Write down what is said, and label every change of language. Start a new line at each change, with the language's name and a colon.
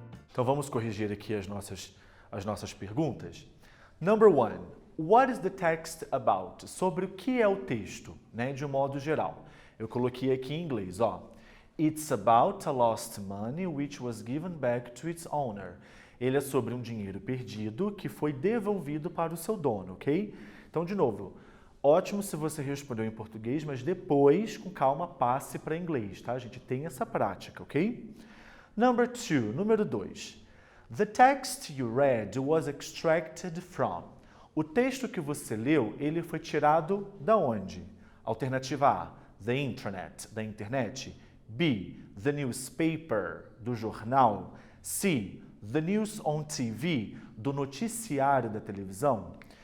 Portuguese: Então vamos corrigir aqui as nossas perguntas.
English: Number 1. What is the text about?
Portuguese: Sobre o que é o texto, né, de um modo geral. Eu coloquei aqui em inglês, ó.
English: It's about a lost money which was given back to its owner.
Portuguese: Ele é sobre um dinheiro perdido que foi devolvido para o seu dono, ok? Então, de novo, ótimo se você respondeu em português, mas depois, com calma, passe para inglês, tá? A gente tem essa prática, ok?
English: Number 2,
Portuguese: número 2.
English: The text you read was extracted from.
Portuguese: O texto que você leu, ele foi tirado da onde? Alternativa A,
English: the internet,
Portuguese: da internet. B,
English: the newspaper,
Portuguese: do jornal. C,
English: the news on TV,
Portuguese: do noticiário da televisão.